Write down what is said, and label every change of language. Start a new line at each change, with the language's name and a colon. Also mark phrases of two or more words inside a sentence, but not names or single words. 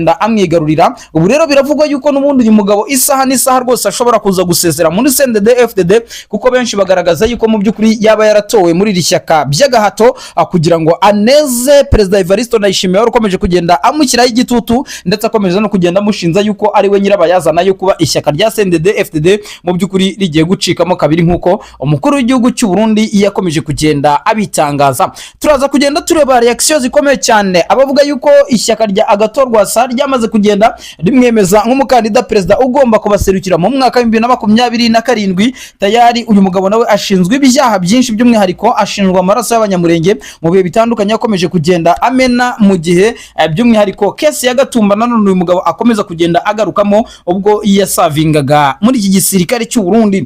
Kinyarwanda: Ubu rero biravugwa yuko yuko n'ubundi uyu mugabo isaha n'isaha rwose ashobora kuza gusezera muri CNDD FDD, kuko benshi bagaragaza yuko mu by'ukuri yaba yaratowe muri iri shyaka by'agahato kugira ngo aneze Perezida Evariste Ndayishimiye wari ukomeje kugenda amushyiraho igitutu, ndetse akomeje no kugenda amushinza yuko ari we nyirabayazana yo kuba ishyaka rya CNDD FDD mu by'ukuri rigiye gucikamo kabiri, nk'uko umukuru w'igihugu cy'u Burundi yakomeje kugenda abitangaza. Turaza kugenda tureba reaction zikomeye cyane, abavuga yuko ishyaka rya Agathon Rwasa ryamaze kugenda rimwemeza nk'umukandida perezida ugomba kubaserukira mu mwaka wa 2027. Tayari uyu mugabo nawe ashinzwe ibyaha byinshi, by'umwihariko ashinjwa amaraso y'abanyamurenge mu bihe bitandukanye yakomeje kugenda amena, mu gihe by'umwihariko kesi ya Gatumba nanone uyu mugabo akomeza kugenda agarukamo ubwo yasavingaga muri iki gisirikare cy'u Burundi.